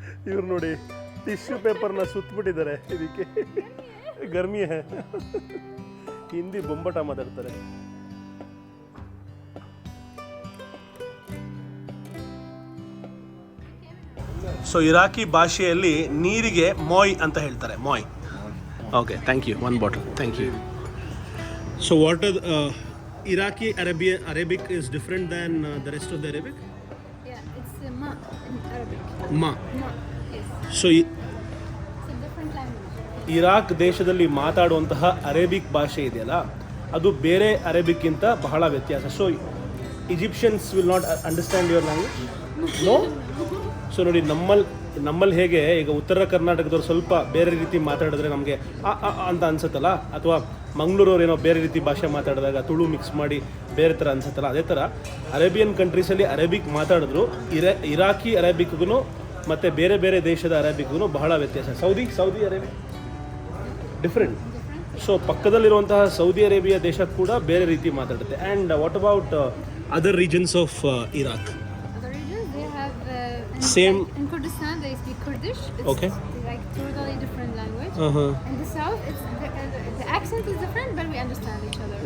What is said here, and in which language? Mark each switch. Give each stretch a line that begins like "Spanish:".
Kannada: ಇವ್ರು ನೋಡಿ ಟಿಶ್ಯೂ ಪೇಪರ್ನ ಸುತ್ತಬಿಟ್ಟಿದ್ದಾರೆ. ಇದಕ್ಕೆ
Hindi: ಗರ್ಮಿ ಹೇ.
Kannada: ಹಿಂದಿ ಬೊಂಬಟ ಮಾತಾಡ್ತಾರೆ. ಸೊ ಇರಾಕಿ ಭಾಷೆಯಲ್ಲಿ ನೀರಿಗೆ ಮಾಯ್ ಅಂತ ಹೇಳ್ತಾರೆ.
English: ಮಾಯ್. Okay, thank you. 1 bottle, thank you. So what Iraqi Arabic is different than the rest of the Arabic? Yeah, it's ma in Arabic. Ma. Yes. So It's a different language.
Kannada: Iraq ದೇಶದಲ್ಲಿ ಮಾತಾಡುವಂತಹ Arabic ಭಾಷೆ ಇದೆಯಲ್ಲ, ಅದು ಬೇರೆ ಅರೇಬಿಕ್ಕಿಂತ ಬಹಳ ವ್ಯತ್ಯಾಸ.
English: So Egyptians will not understand your language? No.
Kannada: So ನೋಡಿ, ನಮ್ಮಲ್ಲಿ ಹೇಗೆ ಈಗ ಉತ್ತರ ಕರ್ನಾಟಕದವ್ರು ಸ್ವಲ್ಪ ಬೇರೆ ರೀತಿ ಮಾತಾಡಿದ್ರೆ ನಮಗೆ ಅಂತ ಅನ್ಸುತ್ತಲ್ಲ, ಅಥವಾ ಮಂಗಳೂರವ್ರು ಏನೋ ಬೇರೆ ರೀತಿ ಭಾಷೆ ಮಾತಾಡಿದಾಗ ತುಳು ಮಿಕ್ಸ್ ಮಾಡಿ ಬೇರೆ ಥರ ಅನ್ಸುತ್ತಲ್ಲ, ಅದೇ ಥರ ಅರೇಬಿಯನ್ ಕಂಟ್ರೀಸಲ್ಲಿ ಅರೇಬಿಕ್ ಮಾತಾಡಿದ್ರು ಇರಾಕಿ ಅರೇಬಿಕ್ಗೂ ಮತ್ತು ಬೇರೆ ಬೇರೆ ದೇಶದ ಅರೇಬಿಕ್ಗೂ ಬಹಳ ವ್ಯತ್ಯಾಸ.
English: Saudi Arabic different.
Kannada: So ಪಕ್ಕದಲ್ಲಿರುವಂತಹ Saudi Arabia ದೇಶ ಕೂಡ ಬೇರೆ ರೀತಿ ಮಾತಾಡುತ್ತೆ.
English: And what about other regions of Iraq? Other regions, they have Same. in Kurdistan they speak Kurdish. It's Okay. like totally different language. Uh-huh. In the south, it's the accent is different, but we understand each other.